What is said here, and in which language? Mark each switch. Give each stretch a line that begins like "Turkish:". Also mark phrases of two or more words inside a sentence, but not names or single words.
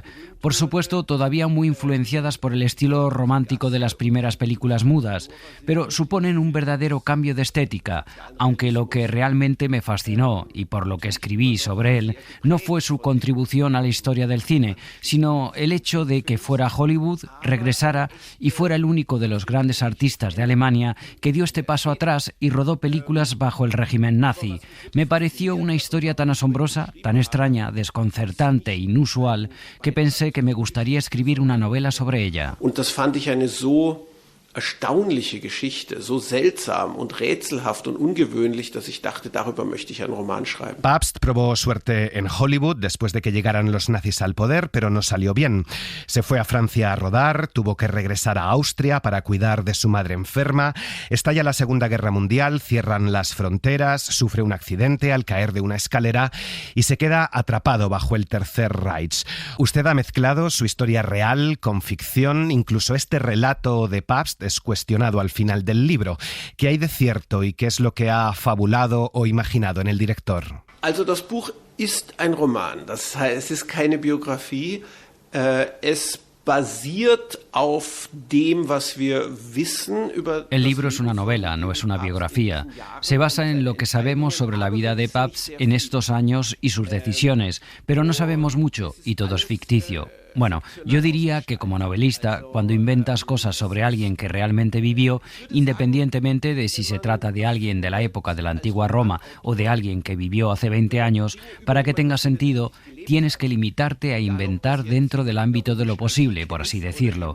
Spanish: Por supuesto, todavía muy influenciadas por el estilo romántico de las primeras películas mudas, pero suponen un verdadero cambio de estética, aunque lo que realmente me fascinó, y por lo que escribí sobre él, no fue su contribución a la historia del cine, sino el hecho de que fuera a Hollywood, regresara y fuera el único de los grandes artistas de Alemania que dio este paso atrás y rodó películas bajo el régimen nazi. Me pareció una historia tan asombrosa, tan extraña, desconcertante e inusual, que pensé que me gustaría escribir una novela sobre ella.
German: Und das fand ich eine so erstaunliche Geschichte, so seltsam und rätselhaft und ungewöhnlich, dass ich dachte, darüber möchte ich einen Roman schreiben.
Spanish: Pabst probó suerte en Hollywood después de que llegaran los nazis al poder, pero no salió bien. Se fue a Francia a rodar, tuvo que regresar a Austria para cuidar de su madre enferma, estalla la Segunda Guerra Mundial, cierran las fronteras, sufre un accidente al caer de una escalera y se queda atrapado bajo el Tercer Reich. Usted ha mezclado su historia real con ficción, incluso este relato de Pabst es cuestionado al final del libro. ¿Qué hay de cierto y qué es lo que ha fabulado o imaginado en el director?
German: Also das Buch ist ein Roman, das heißt, es ist keine Biografie, es basiert auf dem, was wir wissen über...
Spanish: El libro es una novela, no es una biografía. Se basa en lo que sabemos sobre la vida de Pabst en estos años y sus decisiones, pero no sabemos mucho y todo es ficticio. Bueno, yo diría que como novelista, cuando inventas cosas sobre alguien que realmente vivió, independientemente de si se trata de alguien de la época de la antigua Roma o de alguien que vivió hace 20 años, para que tenga sentido, tienes que limitarte a inventar dentro del ámbito de lo posible, por así decirlo.